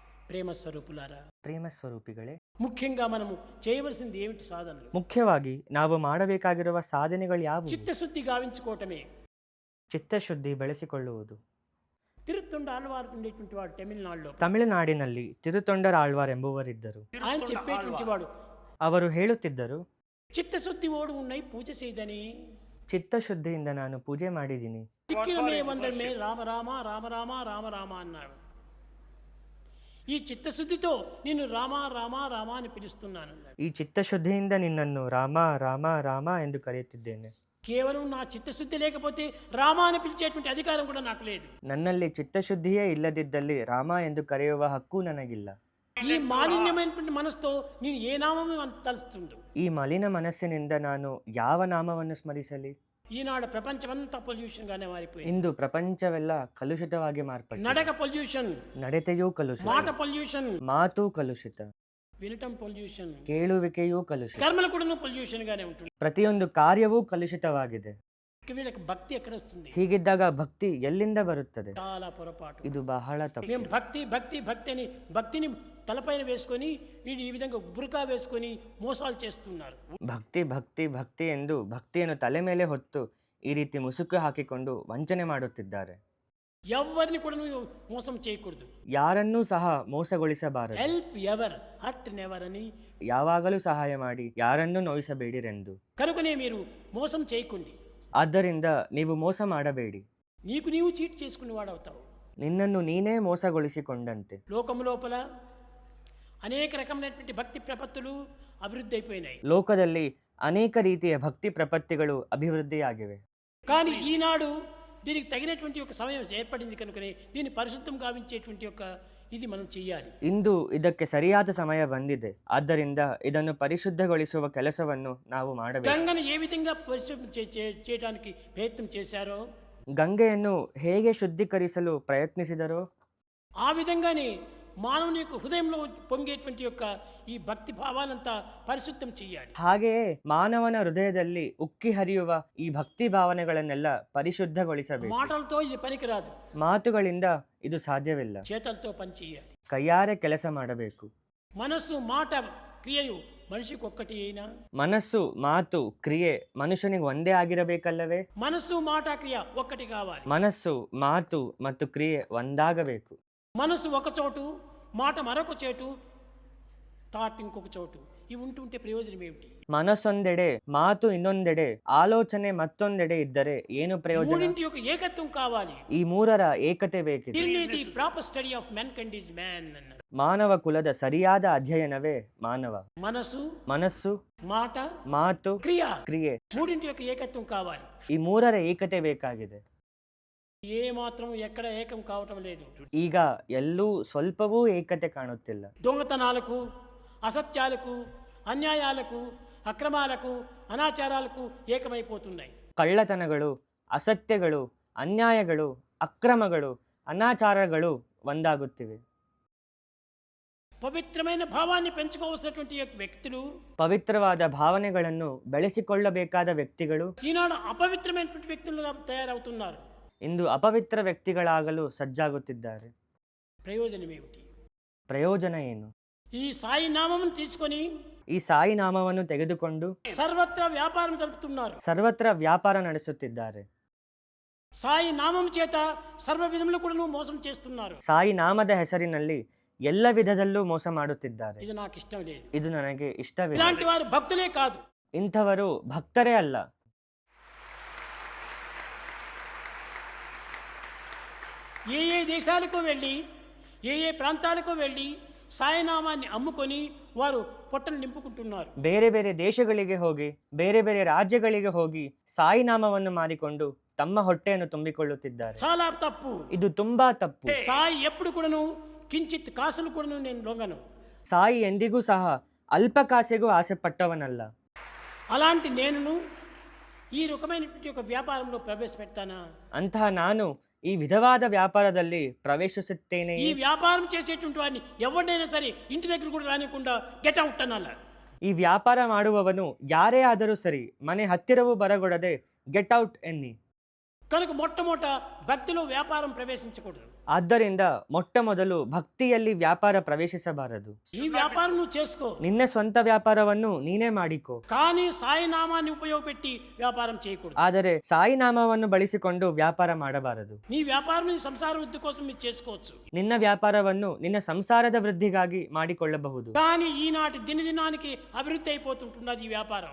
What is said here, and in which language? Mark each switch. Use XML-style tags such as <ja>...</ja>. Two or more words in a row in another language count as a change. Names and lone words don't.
<te>ప్రేమ స్వరూపులారా,</te> <kn>ಪ್ರೇಮ ಸ್ವರೂಪಿಗಳೇ,</kn> <te>ముఖ్యంగా మనము చేయవలసింది ఏమిటి సాధనలు?</te> <kn>ಮುಖ್ಯವಾಗಿ ನಾವು ಮಾಡಬೇಕಾಗಿರುವ ಸಾಧನೆಗಳು ಯಾವುವು?</kn> <te>చిత్తశుద్ధి గావించుకోవటమే.</te> <kn>ಚಿತ್ತಶುದ್ಧಿ ಬೆಳೆಸಿಕೊಳ್ಳುವುದು.</kn> <te>తిరుత్తొండ ఆళ్వారు ఉండేటువంటి వాడు తమిళనాడులో.</te> <kn>ತಮಿಳುನಾಡಿನಲ್ಲಿ ತಿರುತೊಂಡರ ಆಳ್ವಾರ್ ಎಂಬುವರಿದ್ದರು.</kn> <te>ఆయన చెప్పేటువంటి వాడు,</te> <kn>ಅವರು ಹೇಳುತ್ತಿದ್ದರು,</kn> <te>చిత్తశుద్ధి ఓడు ఉన్నాయి పూజ చేయదని.</te> <kn>ಚಿತ್ತಶುದ್ಧಿಯಿಂದ ನಾನು ಪೂಜೆ ಮಾಡಿದ್ದೀನಿ.</kn> <te>దిక్కినమే వందరమే రామ రామ రామ రామ రామ రామ అన్నాడు. ఈ చిత్తశుద్ధితో నిన్ను రామ రామ రామ అని పిలుస్తున్నాను.</te> <kn>ಈ ಚಿತ್ತಶುದ್ಧಿಯಿಂದ ನಿನ್ನನ್ನು ರಾಮ ರಾಮ ರಾಮ ಎಂದು ಕರೆಯುತ್ತಿದ್ದೇನೆ.</kn> <te>కేవలం నా చిత్తశుద్ధి లేకపోతే రామ అని పిలిచేటువంటి అధికారం కూడా నాకు లేదు.</te> <kn>ನನ್ನಲ್ಲಿ ಚಿತ್ತಶುದ್ಧಿಯೇ ಇಲ್ಲದಿದ್ದಲ್ಲಿ ರಾಮ ಎಂದು ಕರೆಯುವ ಹಕ್ಕು ನನಗಿಲ್ಲ.</kn> <te>ఈ మాలిన్యమైనటువంటి మనసుతో నేను ఏ నామము తలుస్తుండు.</te> <kn>ಈ ಮಲಿನ ಮನಸ್ಸಿನಿಂದ ನಾನು ಯಾವ ನಾಮವನ್ನು ಸ್ಮರಿಸಲಿ?</kn> <te>ఈనాడు ప్రపంచమంతా పొల్యూషన్ గానే మారిపోయింది.</te> <kn>ಇಂದು ಪ್ರಪಂಚವೆಲ್ಲ ಕಲುಷಿತವಾಗಿ ಮಾರ್ಪಟ್ಟಿದೆ.</kn> <te>నడక పొల్యూషన్,</te> <kn>ನಡತೆಯೂ ಕಲುಷಿತ,</kn> <te>మాట పొల్యూషన్,</te> <kn>ಮಾತು ಕಲುಷಿತ,</kn> <te>వినటం పొల్యూషన్,</te> <kn>ಕೇಳುವಿಕೆಯೂ ಕಲುಷಿತ,</kn> <te>కర్మలు కూడా పొల్యూషన్ గానే ఉంటుంది.</te> <kn>ಪ್ರತಿಯೊಂದು ಕಾರ್ಯವೂ ಕಲುಷಿತವಾಗಿದೆ.</kn> <te>వీళ్ళకి భక్తి ఎక్కడ వస్తుంది?</te> <kn>ಹೀಗಿದ್ದಾಗ ಭಕ್ತಿ ಎಲ್ಲಿಂದ ಬರುತ್ತದೆ?</kn> <te>చాలా పొరపాటు.</te> <kn>ಇದು ಬಹಳ ತಪ್ಪು.</kn> <te>మేము భక్తి భక్తి భక్తి అని భక్తిని తలపైన వేసుకొని వీడు ఈ విధంగా బురకా వేసుకొని మోసాలు చేస్తున్నారు.</te> <kn>ಭಕ್ತಿ ಭಕ್ತಿ ಭಕ್ತಿ ಎಂದು ಭಕ್ತಿಯನ್ನು ತಲೆ ಮೇಲೆ ಹೊತ್ತು ಈ ರೀತಿ ಮುಸುಕು ಹಾಕಿಕೊಂಡು ವಂಚನೆ ಮಾಡುತ್ತಿದ್ದಾರೆ.</kn> <te>ఎవరిని కూడా నువ్వు మోసం చేయకూడదు.</te> <kn>ಯಾರನ್ನೂ ಸಹ ಮೋಸಗೊಳಿಸಬಾರದು.</kn> <en>help ever hurt never అని</en> <kn>ಯಾವಾಗಲೂ ಸಹಾಯ ಮಾಡಿ ಯಾರನ್ನೂ ನೋಯಿಸಬೇಡಿರೆಂದು.</kn> <te>కనుకనే మీరు మోసం చేయకండి.</te> <kn>ಆದ್ದರಿಂದ ನೀವು ಮೋಸ ಮಾಡಬೇಡಿ.</kn> <te>నీకు నీవు చీట్ చేసుకుని వాడవుతావు.</te> <kn>ನಿನ್ನನ್ನು ನೀನೇ ಮೋಸಗೊಳಿಸಿಕೊಂಡಂತೆ.</kn> <te>లోకం లోపల అనేక రకమైనటువంటి భక్తి ప్రపత్తులు అభివృద్ధి అయిపోయినాయి.</te> <kn>ಲೋಕದಲ್ಲಿ ಅನೇಕ ರೀತಿಯ ಭಕ್ತಿ ಪ್ರಪತ್ತಿಗಳು ಅಭಿವೃದ್ಧಿಯಾಗಿವೆ.</kn> <te>కానీ ఈనాడు దీనికి తగినటువంటి ఒక సమయం ఏర్పడింది కనుకనే దీన్ని పరిశుద్ధం గావించేటువంటి ఒక ఇది మనం చెయ్యాలి.</te> <kn>ಇಂದು ಇದಕ್ಕೆ ಸರಿಯಾದ ಸಮಯ ಬಂದಿದೆ. ಆದ್ದರಿಂದ ಇದನ್ನು ಪರಿಶುದ್ಧಗೊಳಿಸುವ ಕೆಲಸವನ್ನು ನಾವು ಮಾಡಬೇಕು.</kn> <te>గంగను ఏ విధంగా పరిశుద్ధం చేయడానికి ప్రయత్నం చేశారో,</te> <kn>ಗಂಗೆಯನ್ನು ಹೇಗೆ ಶುದ್ಧೀಕರಿಸಲು ಪ್ರಯತ್ನಿಸಿದರೋ</kn> <te>ఆ విధంగానే మానవుని యొక్క హృదయంలో పొంగేటువంటి యొక్క ఈ భక్తి భావాలంతా పరిశుద్ధం చెయ్యాలి.</te> <kn>ಹಾಗೆಯೇ ಮಾನವನ ಹೃದಯದಲ್ಲಿ ಉಕ್ಕಿ ಹರಿಯುವ ಈ ಭಕ್ತಿ ಭಾವನೆಗಳನ್ನೆಲ್ಲ ಪರಿಶುದ್ಧಗೊಳಿಸಬೇಕು.</kn> <te>మాటలతో ఇది పనికిరాదు.</te> <kn>ಮಾತುಗಳಿಂದ ಇದು ಸಾಧ್ಯವಿಲ್ಲ.</kn> <te>చేతలతో పని చేయాలి.</te> <kn>ಕೈಯಾರೆ ಕೆಲಸ ಮಾಡಬೇಕು.</kn> <te>మనస్సు మాట క్రియయు మనిషికి ఒక్కటి అయినా,</te> <kn>ಮನಸ್ಸು ಮಾತು ಕ್ರಿಯೆ ಮನುಷ್ಯನಿಗೆ ಒಂದೇ ಆಗಿರಬೇಕಲ್ಲವೇ?</kn> <te>మనస్సు మాట క్రియ ఒక్కటి కావాలి.</te> <kn>ಮನಸ್ಸು ಮಾತು ಮತ್ತು ಕ್ರಿಯೆ ಒಂದಾಗಬೇಕು.</kn> <te>మనసు ఒక చోటు, మాట మరొక చోటు, థాట్ ఇంకొక చోటు, ఇవి ఉంటుంటే ప్రయోజనం ఏమిటి?</te> <kn>ಮನಸ್ಸೊಂದೆಡೆ, ಮಾತು ಇನ್ನೊಂದೆಡೆ, ಆಲೋಚನೆ ಮತ್ತೊಂದೆಡೆ ಇದ್ದರೆ ಏನು ಪ್ರಯೋಜನ?</kn> <te>మూడింటి యొక్క ఏకత్వం కావాలి.</te> <kn>ಈ ಮೂರರ ಏಕತೆ ಬೇಕಿದೆ.</kn> <en>the proper study of mankind is man</en> <te>అన్నారు.</te> <kn>ಮಾನವ ಕುಲದ ಸರಿಯಾದ ಅಧ್ಯಯನವೇ ಮಾನವ.</kn> <te>మనసు,</te> <kn>ಮನಸ್ಸು,</kn> <te>మాట,</te> <kn>ಮಾತು,</kn> <te>క్రియ,</te> <kn>ಕ್ರಿಯೆ,</kn> <te>మూడింటి యొక్క ఏకత్వం కావాలి.</te> <kn>ಈ ಮೂರರ ಏಕತೆ ಬೇಕಾಗಿದೆ.</kn> <te>ఏ మాత్రం ఎక్కడ ఏకం కావటం లేదు.</te> <kn>ಈಗ ಎಲ್ಲೂ ಸ್ವಲ್ಪವೂ ಏಕತೆ ಕಾಣುತ್ತಿಲ್ಲ.</kn> <te>దొంగతనాలకు, అసత్యాలకు, అన్యాయాలకు, అక్రమాలకు, అనాచారాలకు ఏకమైపోతున్నాయి.</te> <kn>ಕಳ್ಳತನಗಳು, ಅಸತ್ಯಗಳು, ಅನ್ಯಾಯಗಳು, ಅಕ್ರಮಗಳು, ಅನಾಚಾರಗಳು ಒಂದಾಗುತ್ತಿವೆ.</kn> <te>పవిత్రమైన భావాన్ని పెంచుకోవాల్సినటువంటి వ్యక్తులు,</te> <kn>ಪವಿತ್ರವಾದ ಭಾವನೆಗಳನ್ನು ಬೆಳೆಸಿಕೊಳ್ಳಬೇಕಾದ ವ್ಯಕ್ತಿಗಳು</kn> <te>ఈనాడు అపవిత్రమైనటువంటి వ్యక్తులుగా తయారవుతున్నారు.</te> <kn>ಇಂದು ಅಪವಿತ್ರ ವ್ಯಕ್ತಿಗಳಾಗಲು ಸಜ್ಜಾಗುತ್ತಿದ್ದಾರೆ.</kn> <te>ప్రయోజనం ఏమిటి?</te> <kn>ಪ್ರಯೋಜನ ಏನು?</kn> <te>ఈ సాయి నామమును తీసుకొని</te> <kn>ಈ ಸಾಯಿ ನಾಮವನ್ನು ತೆಗೆದುಕೊಂಡು</kn> <te>సర్వత్రా వ్యాపారం జరుపుతున్నారు.</te> <kn>ಸರ್ವತ್ರ ವ್ಯಾಪಾರ ನಡೆಸುತ್ತಿದ್ದಾರೆ.</kn> <te>సాయి నామం చేత సర్వ విధములు కూడా మోసం చేస్తున్నారు.</te> <kn>ಸಾಯಿ ನಾಮದ ಹೆಸರಿನಲ್ಲಿ ಎಲ್ಲ ವಿಧದಲ್ಲೂ ಮೋಸ ಮಾಡುತ್ತಿದ್ದಾರೆ.</kn> <te>ఇది నాకు ఇష్టం లేదు.</te> <kn>ಇದು ನನಗೆ ಇಷ್ಟವಿಲ್ಲ.</kn> <te>ఇలాంటి వారు భక్తులే కాదు,</te> <kn>ಇಂಥವರು ಭಕ್ತರೇ ಅಲ್ಲ.</kn> <te>ఏ ఏ దేశాలకు వెళ్ళి, ఏ ఏ ప్రాంతాలకు వెళ్ళి సాయినామాన్ని అమ్ముకొని వారు పొట్టను నింపుకుంటున్నారు.</te> <kn>ಬೇರೆ ಬೇರೆ ದೇಶಗಳಿಗೆ ಹೋಗಿ, ಬೇರೆ ಬೇರೆ ರಾಜ್ಯಗಳಿಗೆ ಹೋಗಿ ಸಾಯಿ ನಾಮವನ್ನು ಮಾರಿಕೊಂಡು ತಮ್ಮ ಹೊಟ್ಟೆಯನ್ನು ತುಂಬಿಕೊಳ್ಳುತ್ತಿದ್ದಾರೆ.</kn> <te>చాలా తప్పు.</te> <kn>ಇದು ತುಂಬಾ ತಪ್ಪು.</kn> <te>సాయి ఎప్పుడు కూడాను కించిత్ కాసులు కూడాను నేను లొంగను.</te> <kn>ಸಾಯಿ ಎಂದಿಗೂ ಸಹ ಅಲ್ಪ ಕಾಸಿಗೂ ಆಸೆ ಪಟ್ಟವನಲ್ಲ.</kn> <te>అలాంటి నేను ఈ రకమైనటువంటి ఒక వ్యాపారంలో ప్రవేశపెడతానా?</te> <kn>ಅಂತಹ ನಾನು ಈ ವಿಧವಾದ ವ್ಯಾಪಾರದಲ್ಲಿ ಪ್ರವೇಶಿಸುತ್ತೇನೆ.</kn> <te>ఈ వ్యాపారం చేసేటువంటి వారిని ఎవరినైనా సరే ఇంటి దగ్గర కూడా రానికుండా</te> <en>get out</en> <te>అనాల.</te> <kn>ಈ ವ್ಯಾಪಾರ ಮಾಡುವವನು ಯಾರೇ ಆದರೂ ಸರಿ ಮನೆ ಹತ್ತಿರವೂ ಬರಗೊಡದೆ</kn> <en>get out</en> <kn>ಎನ್ನಿ.</kn> <te>కనుక మొట్టమొదట భక్తిలో వ్యాపారం ప్రవేశించకూడదు.</te> <kn>ಆದ್ದರಿಂದ ಮೊಟ್ಟ ಮೊದಲು ಭಕ್ತಿಯಲ್ಲಿ ವ್ಯಾಪಾರ ಪ್ರವೇಶಿಸಬಾರದು.</kn> <te>ఈ వ్యాపారం నువ్వు చేసుకో,</te> <kn>ನಿನ್ನ ಸ್ವಂತ ವ್ಯಾಪಾರವನ್ನು ನೀನೇ ಮಾಡಿಕೊ.</kn> <te>కానీ సాయి నామాన్ని ఉపయోగపెట్టి వ్యాపారం చేయకూడదు.</te> <kn>ಆದರೆ ಸಾಯಿ ನಾಮವನ್ನು ಬಳಸಿಕೊಂಡು ವ್ಯಾಪಾರ ಮಾಡಬಾರದು.</kn> <te>నీ వ్యాపారం నీ సంసార వృద్ధి కోసం మీరు చేసుకోవచ్చు,</te> <kn>ನಿನ್ನ ವ್ಯಾಪಾರವನ್ನು ನಿನ್ನ ಸಂಸಾರದ ವೃದ್ಧಿಗಾಗಿ ಮಾಡಿಕೊಳ್ಳಬಹುದು.</kn> <te>కానీ ఈనాటి దినదినానికి అభివృద్ధి అయిపోతుంటున్నది ఈ వ్యాపారం.</te>